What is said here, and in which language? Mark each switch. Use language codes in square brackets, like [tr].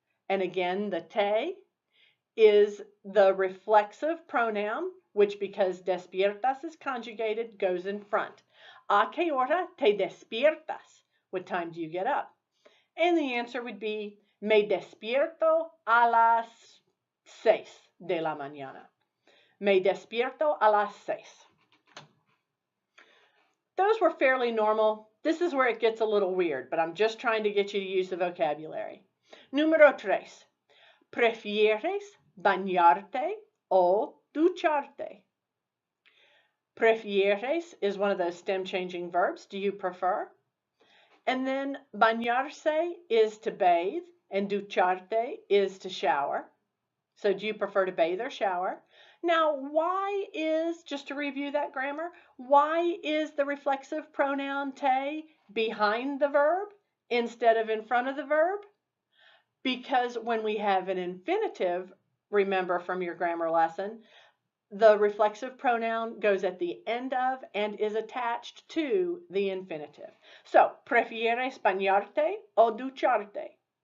[en] And again, the te is the reflexive pronoun, which because despiertas is conjugated, goes in front. [es] ¿A qué hora te despiertas? [en] What time do you get up? And the answer would be, [es] me despierto a las 6 de la mañana. Me despierto a las 6. [en] Those were fairly normal. This is where it gets a little weird, but I'm just trying to get you to use the vocabulary. [es] Número 3. ¿Prefieres bañarte o ducharte? [en] Prefieres is one of those stem changing verbs. Do you prefer? And then bañarse is to bathe and ducharte is to shower. So do you prefer to bathe or shower? Now, why is, just to review that grammar, why is the reflexive pronoun te behind the verb instead of in front of the verb? Because when we have an infinitive, remember from your grammar lesson, the reflexive pronoun goes at the end of and is attached to the infinitive. [es] So, ¿prefieres bañarte o ducharte?